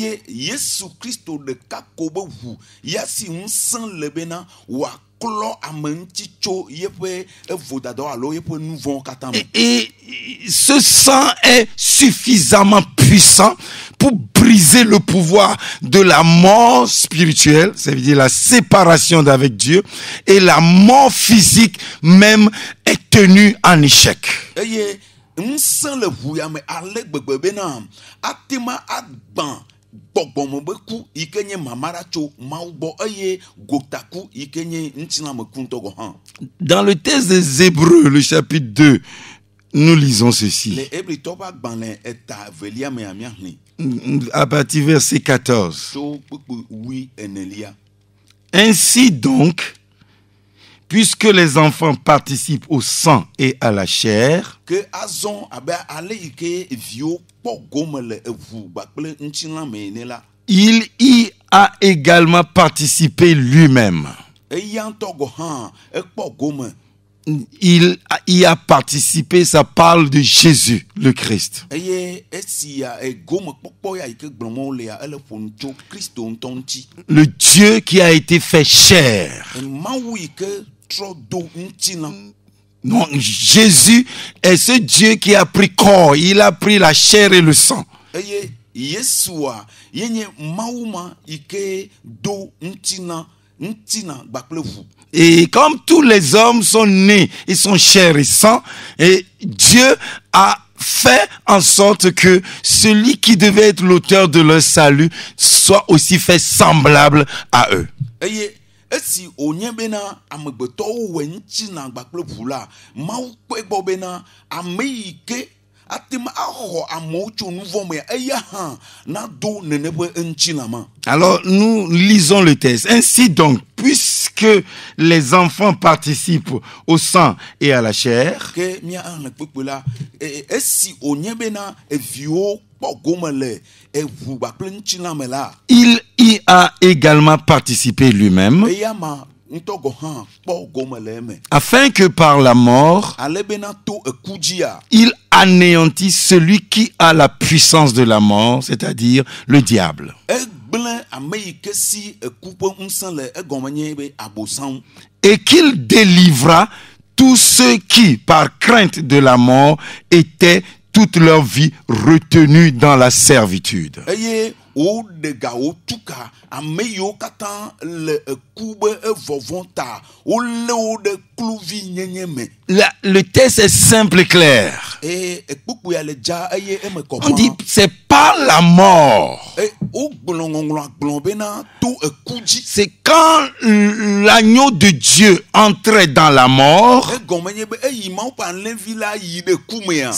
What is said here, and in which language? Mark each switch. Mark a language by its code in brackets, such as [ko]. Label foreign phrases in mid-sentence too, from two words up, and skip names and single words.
[fr] Et ce sang est suffisamment puissant pour briser le pouvoir de la mort spirituelle, c'est-à-dire la séparation d'avec Dieu, et la mort physique même est tenu en échec. [ee] eye ŋusẽ le ʋu ya me ale gbegbe bena atema agba gbɔgbɔme be ku yi ke nye mama ɖa tso Mawu gbɔ eye gotaku yi ke nye ŋutilãme ku ŋutɔ gɔ hã. [fr] Dans le texte des Hébreux, le chapitre 2, nous lisons ceci. [ee] Le Hebritɔ ƒe agbalẽ eta velia mea míaxlẽ [fr] À partir du verset 14. [ee] tso kpekpe 8 [fr] Ainsi donc, puisque les enfants participent au sang et à la chair, [ee] ke azɔ abe ale yi ke viwo kpɔ gome le eʋu kpakple ŋutilãme ene la, [fr] il y a également participé lui-même. [ee] eya ŋutɔ gɔ hã ekpɔ gome. [fr] Il y a participé, ça parle de Jésus, le Christ. [ee] Eye esia gome kpɔkpɔ ya yi ke gblɔm wolea ele ƒonu tso Kristo ŋutɔ ŋuti. [fr] Le Dieu qui a été fait chair. [ee] Mawu yi ke trɔ do ŋutilã. [fr] Non, Jésus est ce Dieu qui a pris corps, il a pris la chair et le sang. [ee] Eye Yesua yenye Mawu ma yi ke do ŋutilã kpakple ʋu. [fr] Et comme tous les hommes sont nés, ils sont chair et sang, et Dieu a fait en sorte que celui qui devait être l'auteur de leur salut soit aussi fait semblable à eux. [ee] Eye esi wònye bena amegbetɔwo wɔ ŋutilã kpakple ʋu la, Mawu kpɔe gbɔ bena ame yi ke atema axɔ amewo tso nu vɔ me eya hã nado nene ƒe ŋutilã ma. [fr] Alors nous lisons le texte. Ainsi donc, puisque les enfants participent au sang et à la chair, [ee] Ke mía le kpekpe la esi wònye bena eviwo kpɔ gome le eʋu kpakple ŋutilã me la, [fr] il y a également participé lui-même, [ee] eya ma ŋutɔ gɔ hã kpɔ gome le eme. [fr] afin que par la mort, [ee] Ale bena to eku dzia, [fr] il anéantit celui qui a la puissance de la mort, c'est-à-dire le diable. [ee] egblẽ ame yi ke si eku ƒe ŋusẽ le egɔme nye be abosam. [fr] Et qu'il délivra tous ceux qui, par crainte de la mort, étaient toute leur vie retenus dans la servitude. [ee] Eye woɖe ga wotuka ame yiwo katã le eku be evɔvɔ ta wolé wo ɖe kluvi nyenye me. [fr] Le texte est simple et clair. [ee] Eye ekpukpu ya le dza eye eme [fr] On dit, [ee] kɔma. [fr] c'est pas la mort. [ee] Wogblɔ ŋɔŋlɔ agblɔ bena to eku dzi. [fr] C'est quand l'agneau de Dieu entrait dans la mort, [ee] Egɔme nye be eyi Mawu ƒe alẽvi la yi ɖe ku mea.